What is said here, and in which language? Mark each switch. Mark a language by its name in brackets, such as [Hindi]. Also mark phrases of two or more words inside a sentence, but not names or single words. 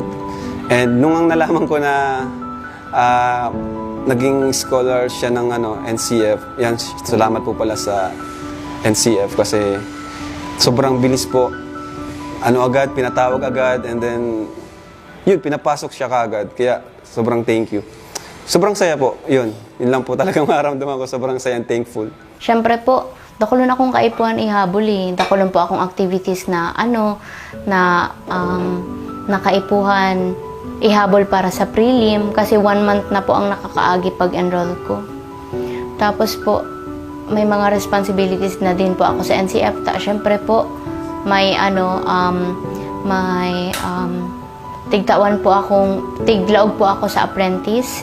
[English] And nung [Filipino] nalaman ko na naging scholar siya ng NCF, yan, salamat po pala sa NCF kasi sobrang bilis po. Agad, pinatawag agad, and then yun, pinapasok siya kaagad. Kaya sobrang [English] thank you. [Filipino] Sobrang saya po, yun. Yun lang po talagang maramdaman ko, sobrang saya [English] and thankful. [Bikol] Siyempre po, dakulon akong kaipuan ihabol eh. Dakulon po akong activities na nakaipuhan ihabol para sa prelim kasi 1 month na po ang nakakaagi pag-enroll ko. [Filipino] Tapos po, may mga responsibilities na din po ako sa NCF. [Bikol] Siyempre po, may tigtawan po tiglaog po ako sa apprentice.